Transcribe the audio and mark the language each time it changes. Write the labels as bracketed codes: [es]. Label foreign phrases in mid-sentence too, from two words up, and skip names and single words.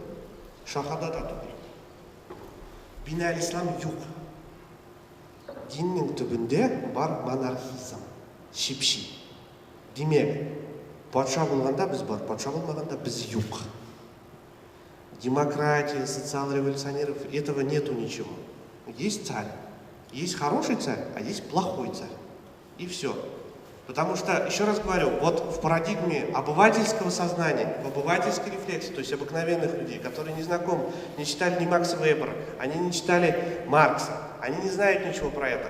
[tt] Шахадада түгел. Бина ислам юк. Диннең төбендә бар монархизм, шипши. Демек, патша булганда без бар, патша булмаганда без юк. [ru] Демократия, социал-революционеров, этого нету ничего. Есть царь, есть хороший царь, а есть плохой царь. И все. Потому что, еще раз говорю, вот в парадигме обывательского сознания, в обывательской рефлексии, то есть обыкновенных людей, которые не знакомы, не читали ни Макса Вебера, они не читали Маркса, они не знают ничего про это.